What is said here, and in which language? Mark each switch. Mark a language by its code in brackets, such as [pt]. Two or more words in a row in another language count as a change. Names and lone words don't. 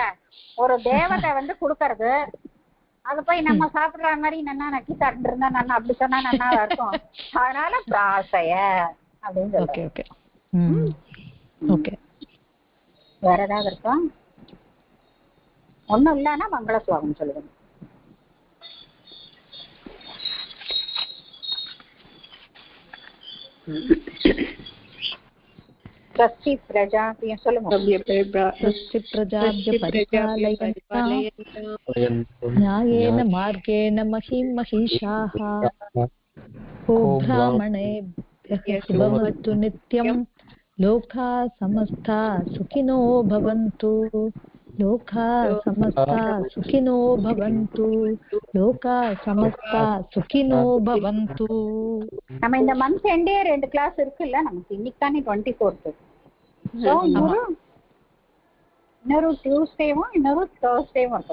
[ta] ஒரு தேவதை வந்து குடுக்கறது, அது போய் நம்ம சாப்பிடுற மாதிரி நல்லா நக்கி சாப்பிட்டு இருந்தா நல்லா, அப்படி சொன்னா நல்லா இருக்கும். அதனால பிராஷய அப்படின்னு சொல்லுங்க. வேற ஏதாவது இருக்கா? ஒண்ணும் இல்லன்னா மங்கள ஸ்லோகம் சொல்லுங்க. [sa] स्वस्ति प्रजाभ्य न्यायेन मार्गेण महिषाः ब्राह्मणेभ्यः शुभमस्तु नित्यं लोकाः समस्ता सुखिनो भवन्तु. [ta] நம்ம இந்த [en] month end [ta] 2 கிளாஸ் இருக்குல்ல நமக்கு. இன்னைக்கு தானே 24th. இன்னொரு டியூஸ்டேவும் இன்னொரு தேர்ஸ்டேவும் இருக்கு.